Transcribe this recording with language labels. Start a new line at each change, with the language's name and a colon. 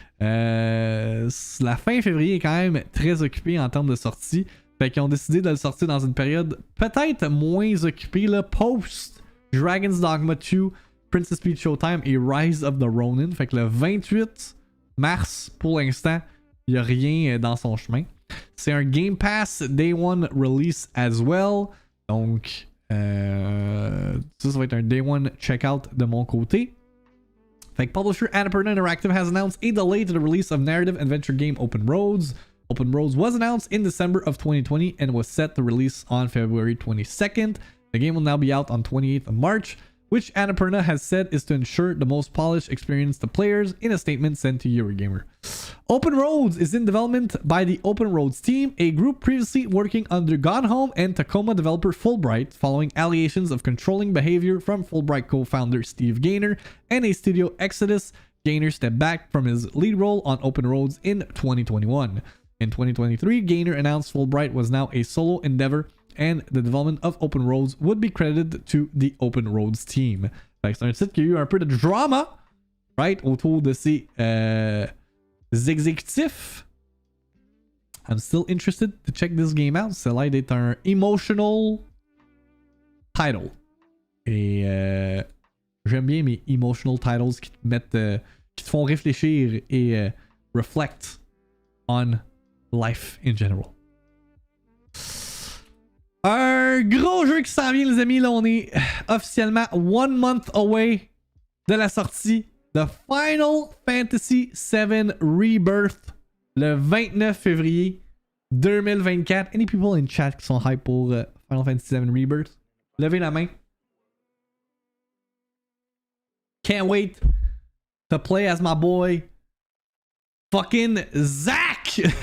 French: La fin février est quand même très occupée en termes de sortie. Fait qu'ils ont décidé de le sortir dans une période peut-être moins occupée, là, post Dragon's Dogma 2, Princess Peach Showtime et Rise of the Ronin. Fait que le 28 mars, pour l'instant, il n'y a rien dans son chemin. C'est un Game Pass Day One
English: release as well.
French: Donc, ça va être un Day One checkout de mon côté. Fait que
English: publisher Annapurna Interactive has announced a delay to the release of narrative adventure game Open Roads. Open Roads was announced in December of 2020 and was set to release on February 22nd. The game will now be out on 28th of March, which Annapurna has said is to ensure the most polished experience to players in a statement sent to Eurogamer. Open Roads is in development by the Open Roads team, a group previously working under Gone Home and Tacoma developer Fulbright, following allegations of controlling behavior from Fulbright co-founder Steve Gaynor and a studio exodus. Gaynor stepped back from his lead role on Open Roads in 2021. In 2023, Gaynor announced Fulbright was now a solo endeavor and the development of Open Roads would be credited to the Open Roads team.
French: Fait que c'est un titre qui a eu un peu de drama, right, autour de ses exécutifs.
English: I'm still interested to check this game out.
French: C'est là d'être un
English: emotional title.
French: Et j'aime bien mes
English: emotional titles
French: qui te mettent, qui te font réfléchir et
English: reflect on life in general.
French: Un gros jeu qui s'en vient, les amis. Là, on est officiellement
English: 1 month away
French: de la sortie de Final Fantasy VII Rebirth le 29 février 2024.
English: Any people in chat
French: qui sont hype pour
English: Final Fantasy VII Rebirth?
French: Levez la main.
English: Can't wait to play as my boy fucking Zach!